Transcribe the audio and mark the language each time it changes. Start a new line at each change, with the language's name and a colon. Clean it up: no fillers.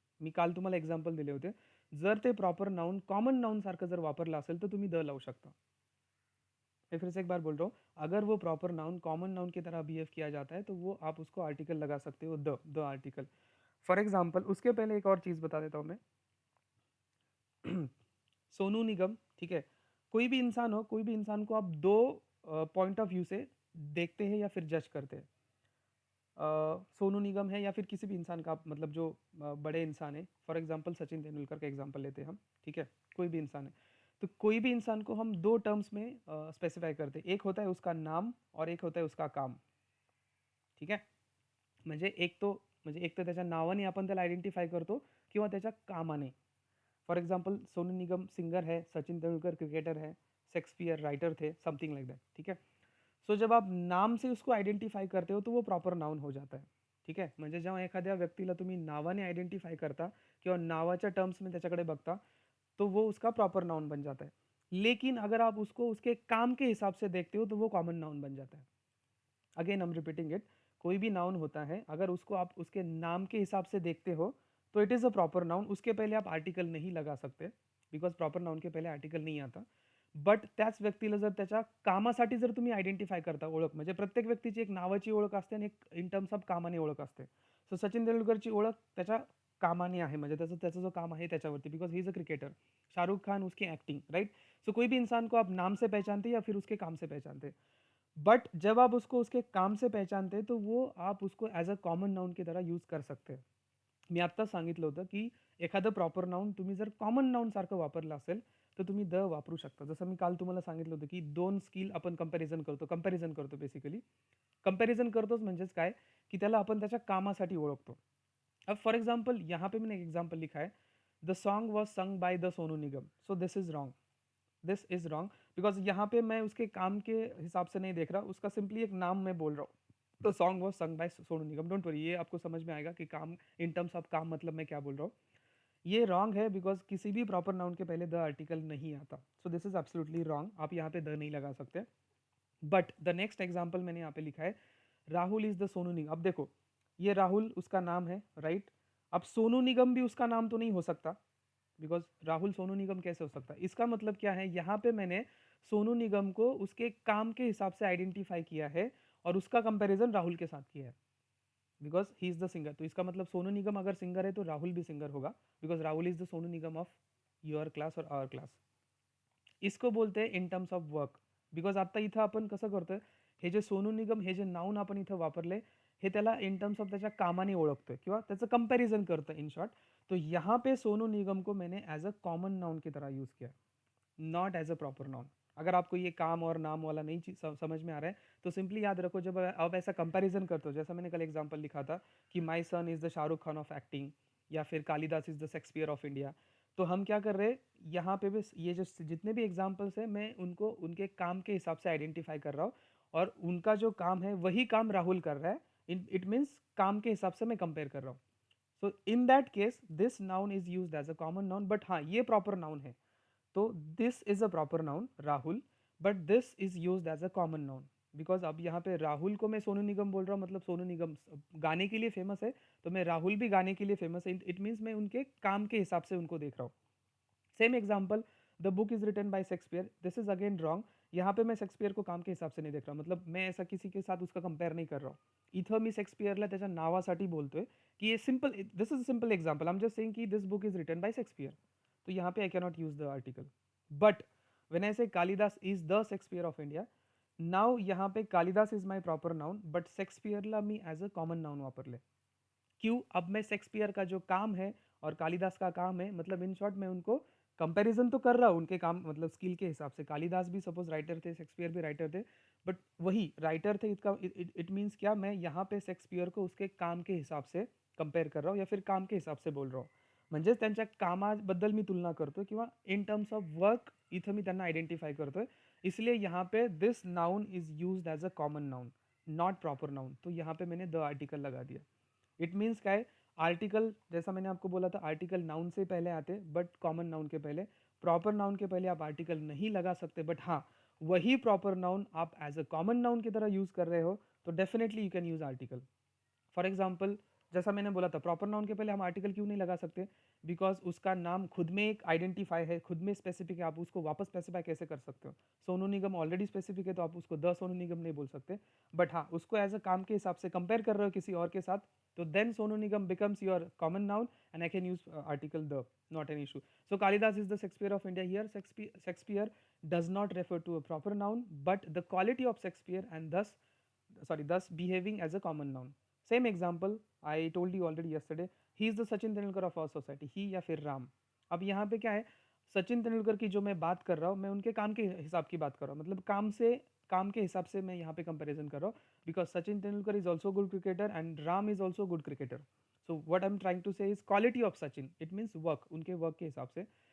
Marathi: मी काल तुम्हाला एक्झाम्पल दिले होते, जर ते प्रॉपर नाउन कॉमन नाउन सारखं जर वापरलं असेल तर तुम्ही द लावू शकता।
Hindi: मैं फिर से एक बार बोल रहा हूँ, अगर वो प्रॉपर नाउन कॉमन नाउन की तरह बिहेव किया जाता है तो वो आप उसको आर्टिकल लगा सकते हो, द आर्टिकल। फॉर एग्जाम्पल, उसके पहले एक और चीज़ बता देता हूँ मैं। सोनू निगम, ठीक है। कोई भी इंसान हो, कोई भी इंसान को आप दो पॉइंट ऑफ व्यू से देखते हैं या फिर जज करते हैं। सोनू निगम है या फिर किसी भी इंसान का, मतलब जो बड़े इंसान है, फॉर एग्जांपल सचिन तेंदुलकर का एग्जांपल लेते हैं हम, ठीक है। कोई भी इंसान है, तो कोई भी इंसान को हम दो टर्म्स में स्पेसिफाई करते हैं, एक होता है उसका नाम और एक होता है उसका काम,
Marathi: ठीक आहे। म्हणजे एक तर त्याच्या नावाने आपण त्याला आयडेंटिफाय करतो किंवा त्याच्या कामाने।
Hindi: For example Sonu Nigam singer है, सचिन तेंदुलकर क्रिकेटर है, शेक्सपियर राइटर थे,
English: something like that,
Hindi: ठीक है। सो जब आप नाम से उसको आयडेंटिफाई करते हो तो वो प्रॉपर नाउन हो जाता है,
Marathi: ठीक आहे। म्हणजे जेव्हा एखाद्या व्यक्तीला तुम्ही नावाने आयडेंटिफाय करता किंवा नावाच्या टर्म्स में त्याच्याकडे बघता,
Hindi: तो वो उसका प्रॉपर नाउन बन जाता है। लेकिन अगर आप उसको उसके काम के हिसाब से देखते हो तो वो कॉमन नाउन बन जाता है।
English: again I am repeating it,
Hindi: कोई भी नाउन होता है, अगर उसको आप उसके नाम के हिसाब से देखते हो तो
English: it is a proper noun,
Hindi: उसके पहले आप आर्टिकल नहीं लगा सकते, बिकॉज प्रॉपर नाउन के पहले आर्टिकल नहीं आता।
Marathi: बट त्याच व्यक्तीला जर त्याच्या कामासाठी जर तुम्ही आयडेंटिफाय करता, ओळख, म्हणजे प्रत्येक व्यक्तीची एक नावाची ओळख असते आणि एक इन टर्म्स ऑफ कामाने ओळख असते। सो सचिन तेंडुलकरची ओळख त्याच्या कामाने आहे, म्हणजे त्याचं त्याचं जो काम आहे त्याच्यावरती,
English: Because he is a cricketer.
Hindi: Shahrukh Khan उसकी एक्टिंग, राइट। सो कोई भी इंसान को आप नाम से पहचानते या फिर उसके काम से पहचानते, बट जब आप उसको उसके काम से पहचानते तो वो आप उसको ॲज अ कॉमन नाउन की तरह यूज कर सकते।
Marathi: मी आत्ताच सांगितलं होतं की एखादं प्रॉपर नाउन तुम्ही जर कॉमन नाउन सारखं वापरलं असेल तर तुम्ही द वापरू शकता। जसं मी काल तुम्हाला सांगितलं होतं की दोन स्किल आपण कंपॅरिझन करतो बेसिकली। कंपॅरिझन करतोच म्हणजेच काय, की त्याला आपण त्याच्या कामासाठी ओळखतो।
Hindi: अब फॉर एग्जाम्पल यहाँ पे मैंने एक एग्जाम्पल लिखा है,
English: the song was sung by the Sonu Nigam, so this is wrong,
Hindi: this is wrong. Because यहाँ पे मैं उसके काम के हिसाब से नहीं देख रहा, उसका सिंपली एक नाम मैं बोल रहा हूँ। तो
English: song was sung by Sonu Nigam, don't worry,
Hindi: ये आपको समझ में आएगा कि काम इन टर्म्स ऑफ काम मतलब मैं क्या बोल रहा हूँ। ये रॉन्ग है बिकॉज किसी भी प्रॉपर नाउन के पहले द आर्टिकल नहीं आता,
English: so this is absolutely wrong,
Hindi: आप यहाँ पे द नहीं लगा सकते। बट द नेक्स्ट एग्जाम्पल मैंने यहाँ पे लिखा है,
English: Rahul is the Sonu Nigam.
Hindi: अब देखो, ये राहुल उसका नाम है, राइट। अब सोनू निगम भी उसका नाम तो नहीं हो सकता, बिकॉज राहुल सोनू निगम कैसे हो सकता है। इसका मतलब क्या है, यहाँ पे मैंने सोनू निगम को उसके काम के हिसाब से आइडेंटिफाई किया है और उसका कंपैरिजन राहुल के साथ किया है,
English: Because he is the singer.
Hindi: तो इसका मतलब सोनू निगम अगर सिंगर है तो राहुल भी सिंगर होगा,
English: Because Rahul is the Sonu Nigam of your class और our class.
Hindi: इसको बोलते हैं
English: In terms of work.
Marathi: Because आता इथं आपण कसं करतोय, हे जे सोनू निगम हे जे नाऊन आपण इथं वापरले, हे त्याला इन टर्म्स ऑफ त्याच्या कामाने ओळखतोय किंवा त्याचं कंपैरिजन करतं इन शॉर्ट.
Hindi: तो यहाँ पे सोनू निगम को मैंने एज अ कॉमन नाउन की तरह यूज़ किया,
English: Not as a proper noun.
Hindi: अगर आपको ये काम और नाम वाला नहीं चीज समझ में आ रहा है, तो सिंपली याद रखो, जब आप ऐसा कंपैरिजन करते हो, जैसा मैंने कल एग्जांपल लिखा था कि
English: my son is the Shahrukh Khan of acting,
Hindi: या फिर
English: Kalidas is the Shakespeare of India.
Hindi: तो हम क्या कर रहे हैं यहाँ पे भी, ये जो जितने भी एग्जाम्पल्स हैं, मैं उनको उनके काम के हिसाब से आइडेंटिफाई कर रहा हूँ, और उनका जो काम है वही काम राहुल कर रहा है. इट मीन्स काम के हिसाब से मैं कंपेयर कर रहा हूँ.
English: so in that case this noun is used as a common noun,
Hindi: but हाँ ये प्रॉपर नाउन है.
English: तो this is a proper noun Rahul, but this is used as a common noun.
Hindi: Because अब यहाँ पे राहुल को मैं सोनू निगम बोल रहा हूँ, मतलब सोनू निगम गाने के लिए फेमस है, तो मैं राहुल भी गाने के लिए फेमस है. इट मीन्स मैं उनके काम के हिसाब से उनको देख रहा हूँ.
English: Same example, the book is written by Shakespeare, this is again wrong.
Hindi: यहाँ पे मैं शेक्सपियर को काम के हिसाब से नहीं देख रहा, मतलब मैं ऐसा किसी के साथ उसका कंपेअर नाही कर रहा हूँ.
Marathi: इथं मी शेक्सपियरला त्याच्या नावासाठी बोलतोय
English: की ये simple, this is simple example, I am just saying की this book is written by Shakespeare. तो यहाँ पे I cannot use the article. But when I say Kalidas is the Shakespeare of India, नाव यहाँ पे Kalidas is my proper noun, but
Marathi: शेक्सपियरला मी as a common noun वापरले.
English: क्यों?
Hindi: अब मैं शेक्सपियर का जो काम है और कालिदास का काम है, मतलब इन शॉर्ट मैं उनको कंपैरिजन तो कर रहा हूँ उनके काम, मतलब स्किल के हिसाब से. कालिदास भी सपोज राइटर थे, शेक्सपियर भी राइटर थे, बट वही राइटर थे. इसका इट मीन्स क्या, मैं यहाँ पे शेक्सपियर को उसके काम के हिसाब से कंपेअर कर रहा हूँ, या फिर काम के हिसाब से बोल रहा हूँ.
Marathi: म्हणजेच त्यांच्या कामाबद्दल मी तुलना करतोय, किंवा इन टर्म्स ऑफ वर्क इथं मी त्यांना आयडेंटिफाय करतोय.
English: इसलिए यहाँ पे this noun is used as a common noun, not proper noun.
Hindi: तो यहाँ पे मैंने द आर्टिकल लगा दिया. इट मीन्स क्या है, आर्टिकल जैसा मैंने आपको बोला था, आर्टिकल नाउन से पहले आते, बट कॉमन नाउन के पहले. प्रॉपर नाउन के पहले आप आर्टिकल नहीं लगा सकते, बट हाँ वही प्रॉपर नाउन आप एज अ कॉमन नाउन की तरह यूज कर रहे हो, तो
English: Definitely you can use article.
Hindi: For example, जैसा मैंने बोला था, प्रॉपर नाउन के पहले हम आर्टिकल क्यों नहीं लगा सकते, बिकॉज उसका नाम खुद में एक आइडेंटिफाई है, खुद में स्पेसिफिक है. आप उसको वापस स्पेसिफाई कैसे कर सकते हो? सोनू निगम ऑलरेडी स्पेसिफिक है, तो आप उसको द सोनू निगम नहीं बोल सकते. बट हाँ, उसको एज अ काम के हिसाब से कंपेयर कर रहे हो किसी और के साथ,
English: तो then Sonu Nigam becomes your common noun, and I can use article the, not an issue. So Kalidas is the Shakespeare of India. Here Shakespeare does not refer to a proper noun, but the quality of Shakespeare, and thus behaving as a common noun. Same example I told you already yesterday. He is the Sachin Tendulkar of our society.
Hindi: He या फिर राम. अब यहाँ पे क्या है, सचिन तेंदुलकर की जो मैं बात कर रहा हूँ, मैं उनके काम के हिसाब की बात कर रहा हूँ, मतलब काम के हिसाब से मैं यहाँ पे कंपैरिजन कर रहा हूँ.
English: Because Sachin Tendulkar is also good cricketer and Ram is also good cricketer. So what I am trying to say is quality of Sachin, it means work,
Hindi: उनके वर्क के हिसाब से.